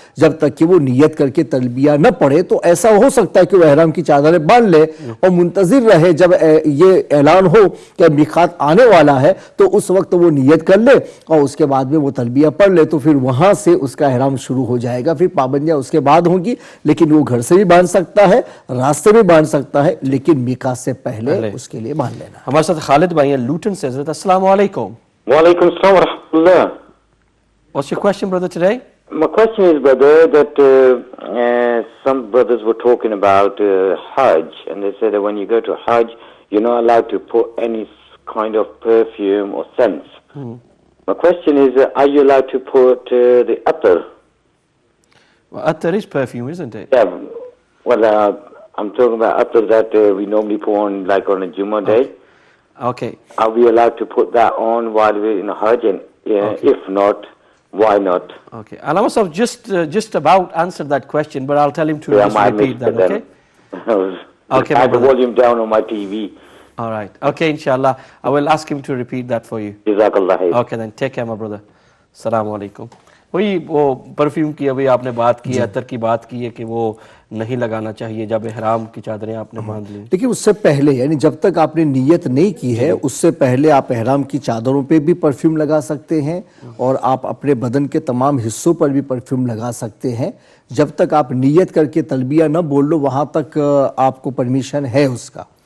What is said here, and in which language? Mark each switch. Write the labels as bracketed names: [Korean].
[Urdu] جب تک کہ وہ نیت کر کے تلبیہ نہ پڑھے۔ تو ایسا ہو سکتا ہے کہ وہ احرام کی چادریں باندھ لے اور منتظر رہے جب یہ اعلان ہو کہ میقات آنے والا ہے، تو اس وقت وہ نیت کر لے اور اس کے بعد میں وہ تلبیہ پڑھ لے، تو پھر وہاں سے اس کا احرام شروع ہو جائے گا۔ پھر پابندیاں اس کے بعد ہوں گی، لیکن وہ گھر سے بھی باندھ سکتا ہے، راستے میں باندھ سکتا ہے، لیکن میقات سے پہلے اس کے لیے باندھ لینا۔ ہمارے ساتھ خالد بھائی ہیں لوٹن سے۔ حضرت السلام علیکم۔ وعلیکم السلام ورحمۃ اللہ۔ [English] What's your question, brother, today? My question is, brother, that some brothers were talking about Hajj, and they said that when you go to Hajj, you're not allowed to put any kind of perfume or scents. My question is, are you allowed to put the attar? Well, attar is perfume, isn't it? Yeah, well, I'm talking about attar that we normally put on like on a Jummah day. Okay. Are we allowed to put that on while we're in Hajj? And if not, why not? Okay. Alama Sahib just about answered that question, but I'll tell him to just repeat that, okay? Okay, I have the volume down on my TV. All right. Okay, inshallah. I will ask him to repeat that for you. Jazakallah khair. Okay, then take care, my brother. Assalamu alaikum. [Urdu] وہی وہ perfume کی ابھی آپ نے بات کی، عطر کی بات کی ہے کہ وہ نہیں لگانا چاہیے جب احرام کی چادریں آپ نے باندھ لی۔ لیکن اس سے پہلے یعنی جب تک آپ نے نیت نہیں کی ہے اس سے پہلے آپ احرام کی چادروں پہ بھی پرفیوم لگا سکتے ہیں اور آپ اپنے بدن کے تمام حصوں پر بھی پرفیوم لگا سکتے ہیں۔ جب تک آپ نیت کر کے تلبیہ نہ بول لو وہاں تک آپ کو پرمیشن ہے اس کا۔